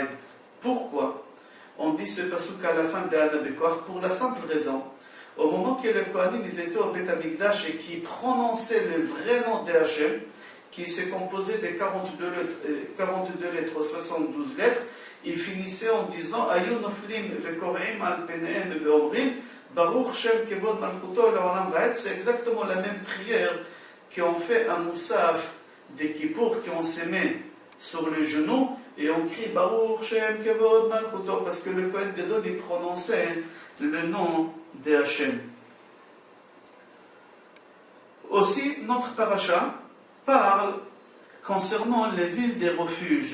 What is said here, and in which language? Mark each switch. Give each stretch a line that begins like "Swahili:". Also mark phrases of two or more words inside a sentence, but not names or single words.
French: Pourquoi on dit ce passouk à la fin de Ana, Bechoar? Pour la simple raison, au moment que les Kohanim étaient au Beth Amikdash et qui prononçaient le vrai nom de Hachem, qui s'est composé de 42 lettres, 72 lettres, ils finissaient en disant
Hebrew: היו נופלים וכורעים על פניהם ואומרים ברוך שם כבוד מלכותו לעולם ועד.
French: C'est exactement la même prière qu'on fait un moussaf des Kippour, qu'on se met sur le genou et on crie
Hebrew: ברוך שם כבוד מלכותו,
French: parce que le
Hebrew: כהן גדול
French: il prononçait le nom de Hachem. Aussi, notre paracha parle concernant les villes des refuges.